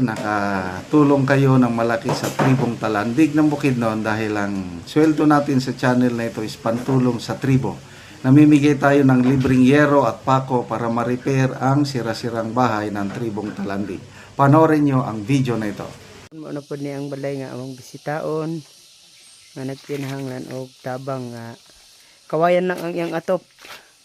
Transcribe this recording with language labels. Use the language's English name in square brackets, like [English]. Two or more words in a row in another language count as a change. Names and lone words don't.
[Filipino] Nakatulong kayo ng malaki sa Tribong Talandig ng Bukidnon dahil ang sweldo natin sa channel na ito is pantulong sa tribo. Namimigay tayo ng libreng yero at pako para ma-repair ang sira-sirang bahay ng Tribong Talandig. Panoorin nyo ang video na ito. [Cebuano] Ano po niya ang balay nga among bisitaon nga nagpinahanglan og tabang nga kawayan lang ang iyang atop.